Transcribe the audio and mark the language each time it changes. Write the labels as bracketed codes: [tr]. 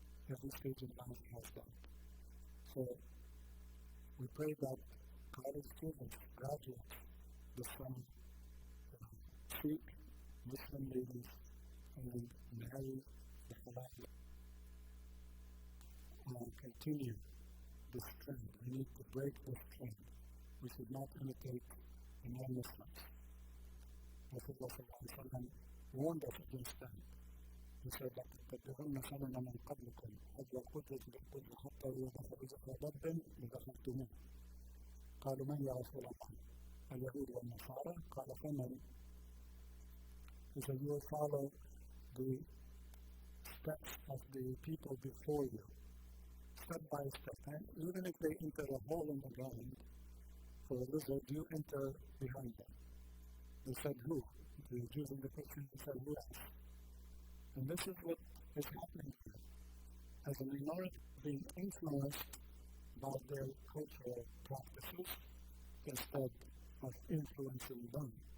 [en] Every stage in life has that. So, we pray that college students, graduates, the same, seek Muslim ladies and marry the halal and continue this trend. We need to break this trend. We should not imitate the non-Muslims. Rasulullah sallallahu alayhi wa sallam warned us against that. He said that [ar] تَتَّبِعُنَّ سَنَنَ مَنْ قَبْلِكُمْ حَذْوَ الْقُدْوَةِ بِالْقُدْوَةِ حَتَّى إِذَا ضَبٍّ لِدَخَلْتُمُوهُ قالوا من يا رسول الله؟ اليهود والنصارى قال فمن؟ [en] He said, you will follow the steps of the people before you, step by step. And even if they enter a hole in the ground for a lizard, you enter behind them. They said, who? The Jews and the Christians said, yes. And this is what is happening here. As a minority being influenced by their cultural practices instead of influencing them.